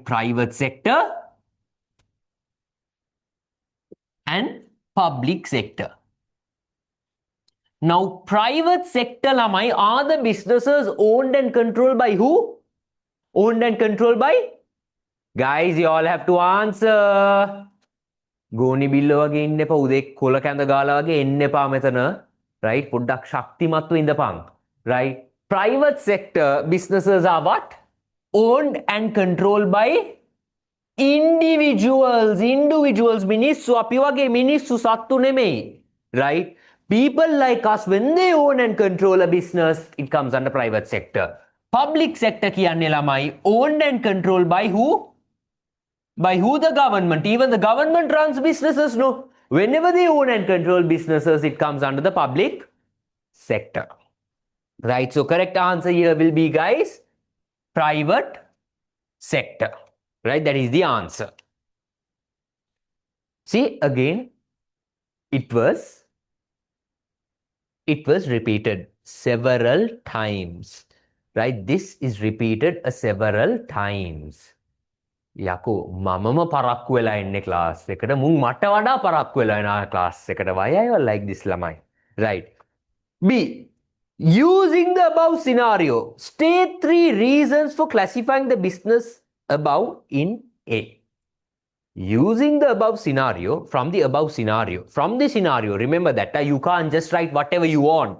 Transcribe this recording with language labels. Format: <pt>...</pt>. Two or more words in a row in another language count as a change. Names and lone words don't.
<en>Private sector and public sector. Now, private sector lamai are the businesses owned and controlled by who? Owned and controlled by? Guys, you all have to answer.</en> <si>ගෝනි බිල්ල වගේ ඉන්න එපා උදේ කොල කැඳ ගාලා වගේ එන්න එපා මෙතන. Right? පොඩ්ඩක් ශක්තිමත්ව ඉඳපන්.</si> <en>Right? Private sector businesses are what? Owned and controlled by individuals.</en> <si>Individuals මිනිස්සු අපි වගේ මිනිස්සු සත්තු නෙමෙයි.</si> <en>Right? People like us, when they own and control a business, it comes under private sector. Public sector</en> <si>කියන්නේ ළමයි</si> <en>owned and controlled by who? By who? The government. Even the government runs businesses, no? Whenever they own and control businesses, it comes under the public sector. Right? So correct answer here will be, guys, private sector. Right? That is the answer. See, again, it was repeated several times. Right? This is repeated several times.</en> <si>යකෝ මමම පරක්කු වෙලා ඉන්නේ ක්ලාස් එකට මුන් මට වඩා පරක්කු වෙලා ඉනවා ක්ලාස් එකට</si> <en>why are you all like this ළමයි right B using the above scenario state 3 reasons for classifying the business above in A. Using the above scenario, from the scenario, remember that you can't just write whatever you want.</en>